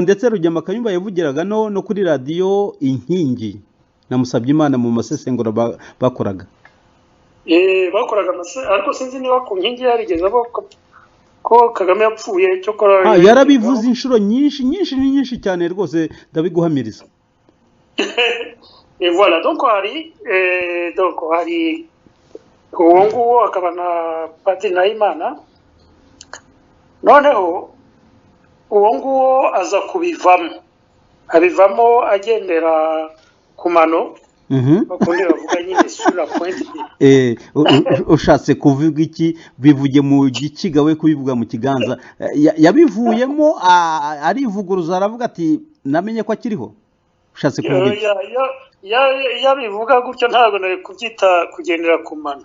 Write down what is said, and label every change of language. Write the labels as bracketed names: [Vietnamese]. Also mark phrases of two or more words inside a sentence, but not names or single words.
[Kinyarwanda] Ndetse Rugema Kayumba yavugiraga no kuri radio Inkingi na Musabyimana mu masesengura bakoraga. Bakoraga ariko sinzi niba ku Nkingi yarigeze ko Kagame yapfuye. Cyo yarabivuze inshuro nyinshi cyane rwose, ndabiguhamiriza. [French] Et voilà, donc [Kinyarwanda] hari uwo nguwo akaba na Padiri Nahimana. Noneho uwo nguwo aza abivamo agendera ku mano. Bakundi bavuga nyine [French] sur la pointe. [Kinyarwanda] Ushatse kuvuga iki? Bivuge mu gikiga, we kubivuga mu kiganza. Yabivuyemo arivuguruza, aravuga ati namenye ko akiriho. Ushatse kuvuga iki? Yabivuga gutyo, ntabwo nari kubyita kugendera ku mano.